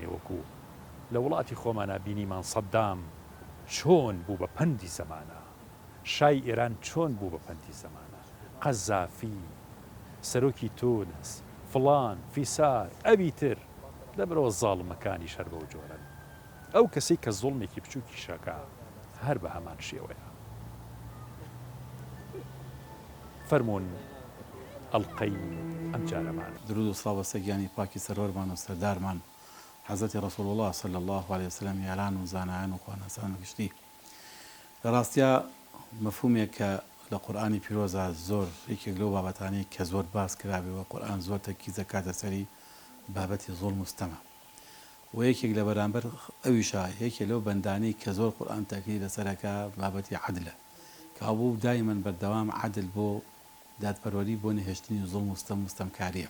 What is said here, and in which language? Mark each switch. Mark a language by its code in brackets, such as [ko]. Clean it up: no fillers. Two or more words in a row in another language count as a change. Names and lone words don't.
[ckb] وەکو لە وڵاتی خۆمانە بینیمان سەدام چۆن بوو بە پەندی زەمانە، شای ئێران چۆن بوو بە پەندی زەمانە، قەزافی، سەرۆکی تونس، فڵان، فیسار، ئەوی تر لە برەوە زاڵمەکانی شەر بەو جۆرەن. ئەو کەسی کە زوڵمێکی بچووکی شەکە هەر بە هەمان شێوەیە. فەرموون ئەڵقەی ئەم جارەمان. درود و سڵاو بەسەر گیانی پاکی سەرۆرمان و سەردارمان حەزەتی ڕەسوڵ الله [ar] صلی الله عليه وسلم، [ckb] یاران و زانایان و خوانەسان و گشتی. لە ڕاستیە مەفهومێک کە لە قورئانی پیرۆزە زۆر یەکێک لەو بابەتانەی کە زۆر باس کرابێەوە، قورئان زۆر تەرکیزە کاتە سەری بابەتی زوڵم و ستەمە، و یەکێک لە بەرامبەر ئەویشە یەکێک لەو بەندانەی کە زۆر قورئان تاکید لەسەرەکە بابەتی عەدلە، کە هەبوو دایمەن بەردەوام عەدل بۆ دادپەروەری بۆ نەهێشتنی زوڵم و ستەم و ستەمکاریە.